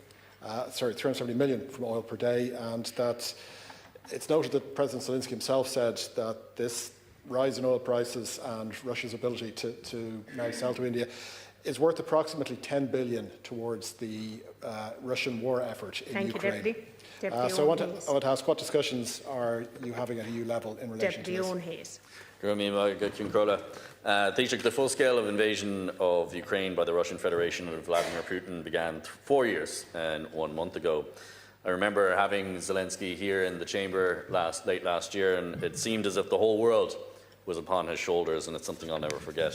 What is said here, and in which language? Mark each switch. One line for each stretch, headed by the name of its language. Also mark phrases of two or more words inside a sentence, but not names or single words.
English: 370 million from oil per day, and that it's noted that President Zelensky himself said that this rise in oil prices and Russia's ability to now sell to India is worth approximately 10 billion towards the Russian war effort in Ukraine. Deputy. So I want to ask, what discussions are you having at EU level in relation to this? Owen Hayes. Taoiseach, the full scale of invasion of Ukraine by the Russian Federation under Vladimir Putin began 4 years and 1 month ago. I remember having Zelensky here in the chamber late last year, and it seemed as if the whole world was upon his shoulders, and it's something I'll never forget.